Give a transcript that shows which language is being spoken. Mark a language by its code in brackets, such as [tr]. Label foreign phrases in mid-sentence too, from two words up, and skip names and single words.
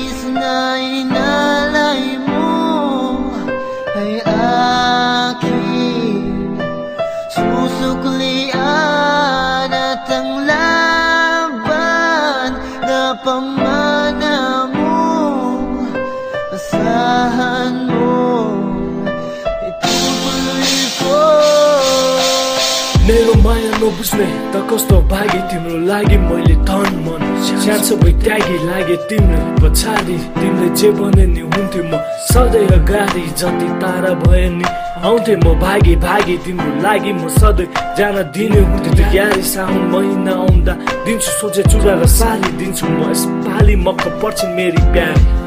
[tl] na inalay mo ay akin susuklian at ang laban na pamana mo, asahan mo, itutuloy ko. [ne] मेरो माया नबुझ्ने त कस्तो भागी तिम्रो लागि मैले धन मन स्याहार सबै त्यागी लागे तिम्रो पछाडि तिमीले जे भने नि हुन्थ्यो म सधैँ अगाडि जति तारा भए नि आउँथे म भागी भागी तिम्रो लागि म सधैँ जान दिने हुन्थ्यो त्यो यारी साउन महिना आउँदा दिन्छु सोचे चुरा र साली दिन्छु म यसपालि मक्क पर्छ मेरी प्यारी